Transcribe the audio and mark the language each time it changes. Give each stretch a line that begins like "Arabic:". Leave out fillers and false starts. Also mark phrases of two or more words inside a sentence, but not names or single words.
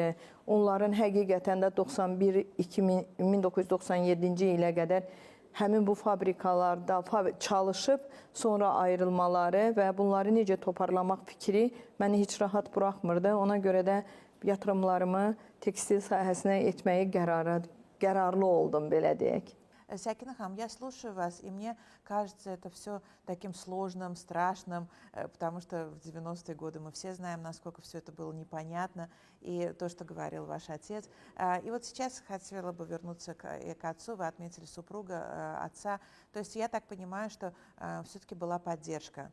Azerbaijani: Onların həqiqətən də 1997-ci ilə qədər həmin bu fabrikalarda çalışıb, sonra ayrılmaları və bunları necə toparlamaq fikri məni heç rahat buraxmırdı. Ona görə də yatırımlarımı tekstil sahəsinə etməyi qərarlı oldum, belə deyək.
Russian: Сакина Хам, я слушаю вас, и мне кажется это все таким сложным, страшным, потому что в 90-е годы мы все знаем, насколько все это было непонятно, и то, что говорил ваш отец. И вот сейчас хотела бы вернуться к отцу, вы отметили супруга отца, то есть я так понимаю, что все-таки была поддержка.